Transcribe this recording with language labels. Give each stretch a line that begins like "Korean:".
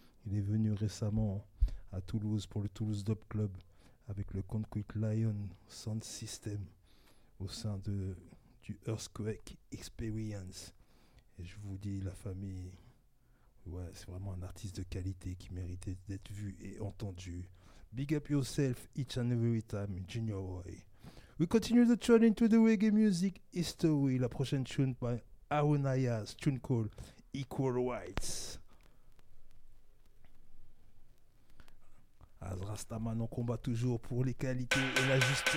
French: Il est venu récemment à Toulouse pour le Toulouse Dub Club avec le Concrete Lion Sound System au sein du Earthquake Experience. Et je vous dis, la famille, ouais, c'est vraiment un artiste de qualité qui méritait d'être vu et entendu.
English: Big up yourself each and every time, Junior Roy. We continue the trend into the reggae music history.
French: La prochaine
English: tune by Aaron Ayaz, tune called Equal Rights.
French: Azrastaman, on combat toujours pour l'égalité et la justice.